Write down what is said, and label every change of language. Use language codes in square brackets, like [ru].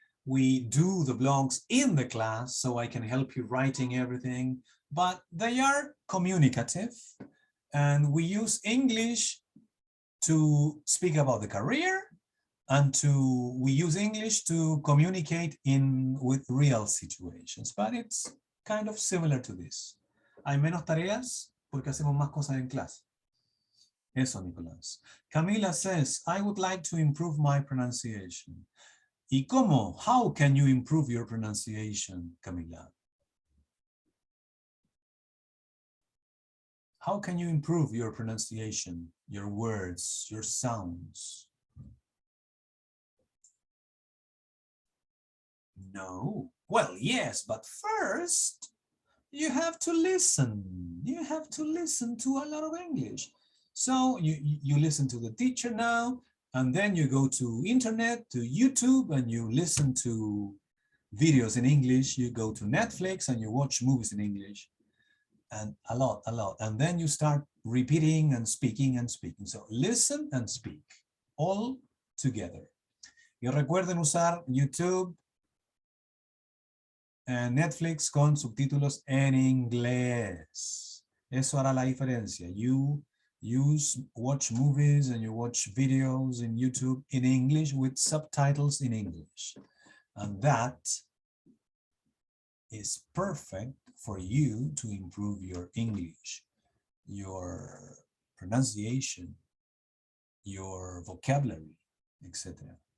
[en] We do the blogs in the class, so I can help you writing everything, but they are communicative. And we use English to speak about the career, and we use English to communicate with real situations, but it's kind of similar to this. [es] Hay menos tareas porque hacemos más cosas en clase. Eso, Nicolás. [en] Camila says, I would like to improve my pronunciation. [es] ¿Y cómo? [en] How can you improve your pronunciation, Camila? How can you improve your pronunciation, your words, your sounds? No. Well, yes, but first you have to listen. You have to listen to a lot of English. So you listen to the teacher now, and then you go to internet, to YouTube, and you listen to videos in English. You go to Netflix and you watch movies in English, and a lot. And then you start repeating and speaking and speaking. So listen and speak, all together. [es] Y recuerden usar YouTube, Netflix con subtítulos en inglés. Eso hará la diferencia. [en] You watch movies and you watch videos in YouTube in English with subtitles in English. And that is perfect for you to improve your English, your pronunciation, your vocabulary, etc.